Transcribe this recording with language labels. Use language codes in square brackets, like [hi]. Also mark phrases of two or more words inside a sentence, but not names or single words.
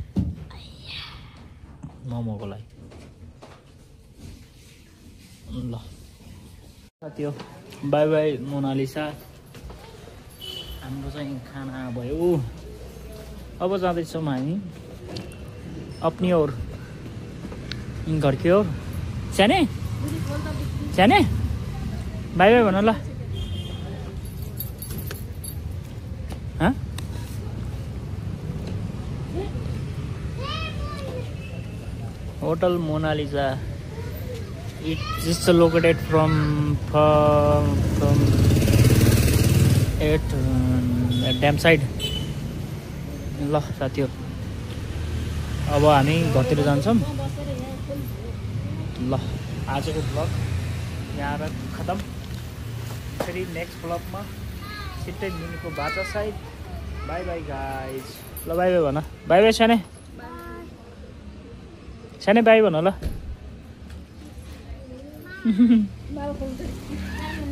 [ne] मोमोको लागि ल साथी हो [en] bye bye [ne] मोनालिसा हाम्रो चाहिँ खाना भयो अब जाँदैछौँ हामी [hi] अपनी ओर घर की ओर [ne] साने साने [en] bye bye [ne] भन ल होटल मोनालिसा [en] It's located from dam side [ne] ल साथी हो अब हामी घरतिर जान्छौँ ल आजको ब्लग यहाँ खतम फेरि नेक्स्ट ब्लगमा छिट्टै मिनीको बाचा साइड [en] bye bye guys [ne] ल [en] bye bye [ne] भन [en] bye bye [ne] साने साने बाई भन ल